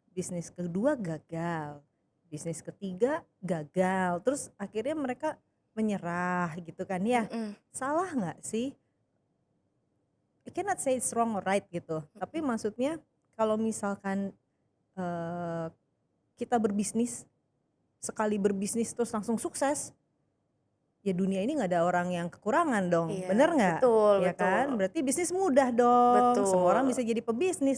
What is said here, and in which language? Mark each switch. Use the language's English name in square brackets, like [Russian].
[Indonesian] bisnis kedua gagal, bisnis ketiga gagal, terus akhirnya mereka menyerah gitu kan ya. mm-mm, Salah nggak sih? [English] I cannot say it's wrong or right gitu, tapi mm-mm. [Indonesian] maksudnya kalau misalkan kita berbisnis, sekali berbisnis terus langsung sukses, ya dunia ini nggak ada orang yang kekurangan dong, Iya, bener nggak? betul, Ya betul, kan, berarti bisnis mudah dong, semua orang betul. bisa jadi pebisnis